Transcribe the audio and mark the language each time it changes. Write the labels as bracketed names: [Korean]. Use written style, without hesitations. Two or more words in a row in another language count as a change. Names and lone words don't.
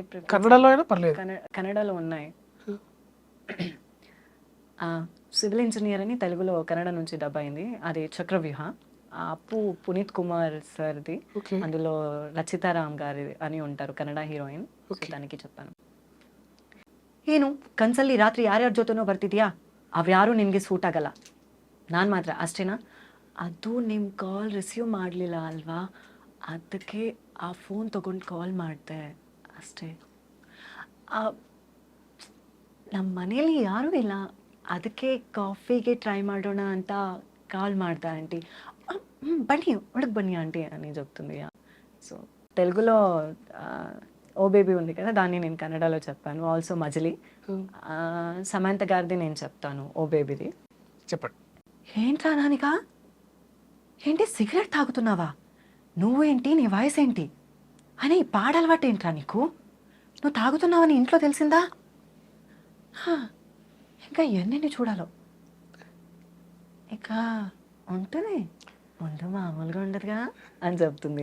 [Telugu] కన్నడలో అయినా పర్లేదు. కన్నడలో ఉన్నాయి. సివిల్ ఇంజనీర్ అని తెలుగులో కన్నడ నుంచి డబ్ అయింది, అది చక్రవ్యూహ. అప్పు పునీత్ కుమార్ సార్ది. అందులో రచితారామ్ గారి అని ఉంటారు కన్నడ హీరోయిన్. దానికి చెప్పాను, [Kannada] ಏನು ಕನ್ಸಲ್ಲಿ ರಾತ್ರಿ ಯಾರ್ಯಾರ ಜೊತೆನೋ ಬರ್ತಿದ್ಯಾ, ಅವ್ಯಾರು ನಿನಗೆ ಸೂಟ್ ಆಗಲ್ಲ, ನಾನು ಮಾತ್ರ ಅಷ್ಟೇನಾ? ಅದು ನಿಮ್ಮ ಕಾಲ್ ರಿಸೀವ್ ಮಾಡಲಿಲ್ಲ ಅಲ್ವಾ, ಅದಕ್ಕೆ ಆ ಫೋನ್ ತೊಗೊಂಡು ಕಾಲ್ ಮಾಡಿದೆ ಅಷ್ಟೇ. ನಮ್ಮ ಮನೇಲಿ ಯಾರೂ ಇಲ್ಲ, ಅದಕ್ಕೆ ಕಾಫಿಗೆ ಟ್ರೈ ಮಾಡೋಣ ಅಂತ ಕಾಲ್ ಮಾಡ್ದೆ ಆಂಟಿ. [Telugu] బన్నీ ఒడకు బన్నీ ఆంటీ అని చెప్తుంది. సో తెలుగులో ఓ బేబీ ఉంది కదా, దాన్ని నేను కన్నడలో చెప్పాను. ఆల్సో మజిలీ సమంత గారిది నేను చెప్తాను, ఓ బేబీది. చెప్పండి. ఏంట్రా నానిక, ఏంటి సిగరెట్ తాగుతున్నావా, నువ్వేంటి, నీ వయసు ఏంటి అని ఈ పాడలవాటు ఏంట్రా నీకు, నువ్వు తాగుతున్నావని ఇంట్లో తెలిసిందా, ఇంకా ఎన్ని చూడాలో, ఇక ఉంటుంది ముందు మామూలుగా ఉండదుగా అని చెప్తుంది.